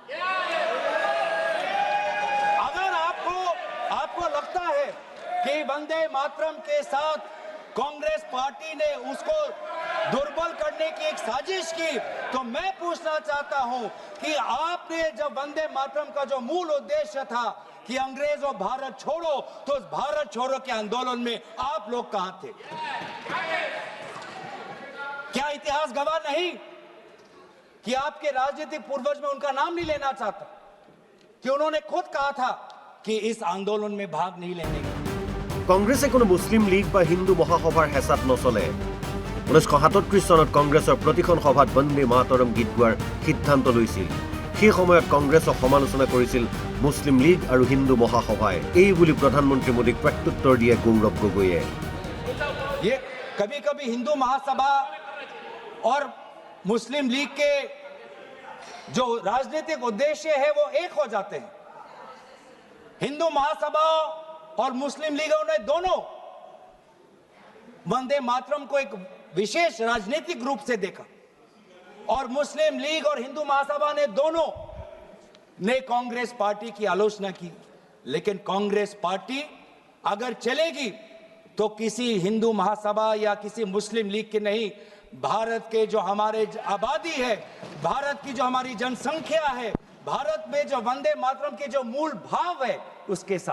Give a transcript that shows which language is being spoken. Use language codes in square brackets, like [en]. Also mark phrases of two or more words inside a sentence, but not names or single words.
[hi] अगर आपको लगता है कि वंदे मातरम के साथ कांग्रेस पार्टी ने उसको दुर्बल करने की एक साजिश की, तो मैं पूछना चाहता हूं कि आपने जब वंदे मातरम का जो मूल उद्देश्य था कि अंग्रेजों भारत छोड़ो, तो उस भारत छोड़ो के आंदोलन में आप लोग कहां थे? क्या इतिहास गवाह नहीं कि आपके राजनीतिक पूर्वज में उनका नाम नहीं लेना चाहता कि उन्होंने खुद कहा था कि इस आंदोलन में भाग नहीं लेने का। [as] কংগ্ৰেছে কোনো মুছলিম লীগ বা হিন্দু মহাসভাৰ হেঁচাত নচলে 1937 চনত কংগ্ৰেছৰ প্ৰতিখন সভাত বন্দে মাতৰম গীত গোৱাৰ সিদ্ধান্ত লৈছিল সেই সময়ত কংগ্ৰেছক সমালোচনা কৰিছিল মুছলিম লীগ আৰু হিন্দু মহাসভাই এই বুলি প্ৰধানমন্ত্ৰী মোদীক প্ৰত্যুত্তৰ দিয়ে গৌৰৱ গগৈয়ে [hi] ये कभी कभी हिंदू महासभा और मुस्लिम लीग के जो राजनीतिक उद्देश्य है वो एक हो जाते हैं हिंदू महासभा और मुस्लिम लीगों ने दोनों वंदे मातरम को एक विशेष राजनीतिक रूप से देखा और मुस्लिम लीग और हिंदू महासभा ने दोनों ने कांग्रेस पार्टी की आलोचना की लेकिन कांग्रेस पार्टी अगर चलेगी तो किसी हिंदू महासभा या किसी मुस्लिम लीग के नहीं भारत के जो हमारे आबादी है भारत की जो हमारी जनसंख्या है भारत में जो वंदे मातरम के जो मूल भाव है उसके साथ